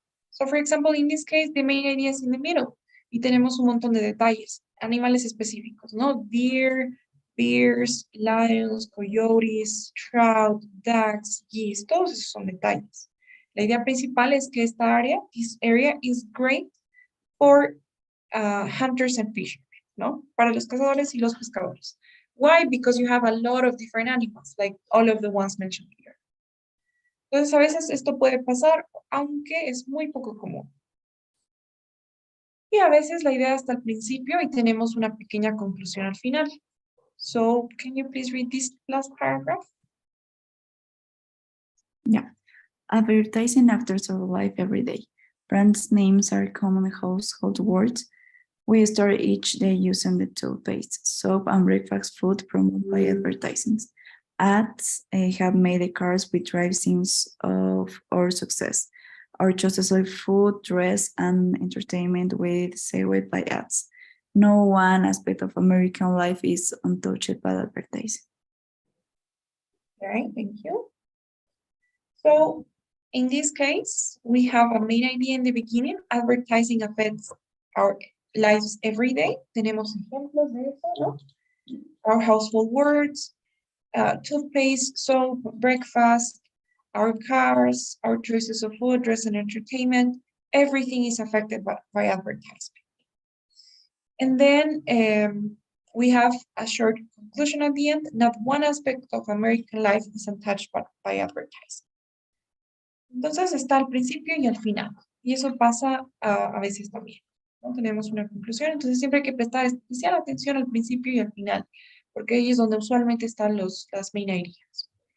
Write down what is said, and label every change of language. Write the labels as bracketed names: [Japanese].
[English] So, for example, in this case, the main idea is in the middle. [Spanish] Y tenemos un montón de detalles, animales específicos, ¿no? [English] Deer, bears, lions, coyotes, trout, ducks, geese, [Spanish] todos esos son detalles. La idea principal es que esta área, [English] this area is great for hunters and fishermen, [Spanish] ¿no? Para los cazadores y los pescadores. [English] Why? Because you have a lot of different animals, like all of the ones mentioned here. [Spanish] Entonces, a veces esto puede pasar, aunque es muy poco común. Y a veces la idea está al principio y tenemos una pequeña conclusión al final. [English] So, can you please read this last paragraph? Yeah. Advertising actors of life every day. Brands names are common household words. We start each day using the toothpaste, soap, and breakfast food promoted by advertisements. Ads have made the cars we drive scenes of our success. Our choices of food, dress, and entertainment with segued by ads. No one aspect of American life is untouched by advertising. All right, thank you. So, in this case, we have a main idea in the beginning. Advertising affects our lives every day. [Spanish] Tenemos ejemplos de eso, ¿no? [English] Our household words, toothpaste, soap, breakfast, our cars, our choices of food, dress, and entertainment. Everything is affected by advertisement. And then we have a short conclusion at the end. Not one aspect of American life is untouched by advertising. [Spanish] Entonces está al principio y al final. Y eso pasa a veces también. ¿No? Tenemos una conclusión, entonces siempre hay que prestar especial atención al principio y al final, porque ahí es donde usualmente están las main ideas.